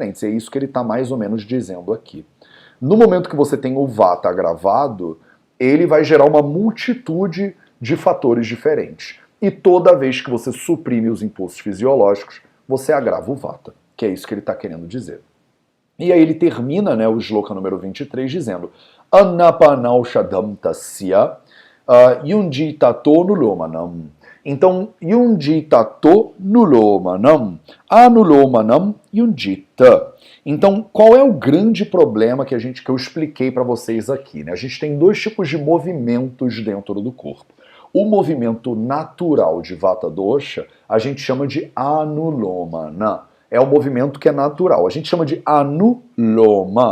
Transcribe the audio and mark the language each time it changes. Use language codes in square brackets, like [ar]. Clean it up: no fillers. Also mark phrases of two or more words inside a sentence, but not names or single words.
[pt] É isso que ele está mais ou menos dizendo aqui. No momento que você tem o vata agravado, ele vai gerar uma multitude de fatores diferentes. E toda vez que você suprime os impulsos fisiológicos, você agrava o vata, que é isso que ele está querendo dizer. E aí ele termina, né, o shloka número 23 dizendo [sa] Anapanaushadam tasya yunditato nulomanam. [pt] Então, [sa] yunditato nulomanam, anulomanam yundita. [pt] Então, qual é o grande problema que eu expliquei para vocês aqui? Né? A gente tem 2 tipos de movimentos dentro do corpo. O movimento natural de Vata Dosha, a gente chama de anulomana. É um movimento que é natural. A gente chama de anuloma.